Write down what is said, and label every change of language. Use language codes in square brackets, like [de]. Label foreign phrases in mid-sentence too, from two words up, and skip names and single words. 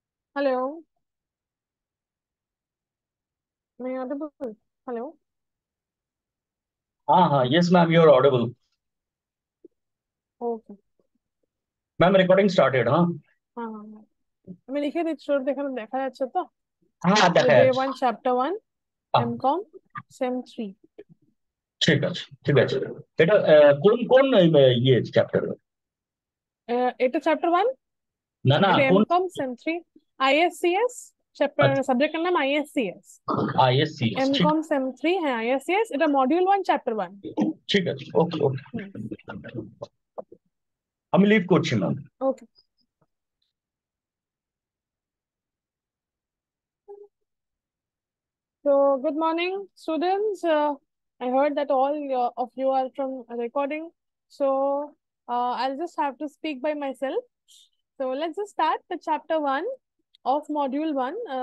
[en] Hello, am I audible? Hello. हाँ, yes मैम, you're audible. Okay. ma'am recording started. हाँ [hi] हाँ हाँ हाँ। [bn] আমি লিখে দিচ্ছি, ওর দেখা যাচ্ছে তো? হ্যাঁ, দেখা ডে যাচ্ছে. 1 চ্যাপ্টার 1 হ্যাঁ, [en] MCom Sem 3। [bn] ঠিক আছে, ঠিক আছে. এটা কোন কোন ইয়ে চ্যাপ্টার? এটা চ্যাপ্টার 1, না না, এটা কোন? [en] MCom Sem 3 ISCS. Chapter [bn] আচ্ছা, সাবজেক্টের নাম আইএসসিএস। আইএসসিএস. ঠিক, [en] MCom Sem [bn] 3, হ্যাঁ আইএসসিএস, এটা [en] module 1 chapter 1. [bn] ঠিক আছে. ওকে ওকে, হুম। আমি লিভ করছি ম্যাম. ওকে। [en] So, good morning, students. I heard that all of you are from recording. So, I'll just have to speak by myself. So, let's just start the chapter 1 of module 1.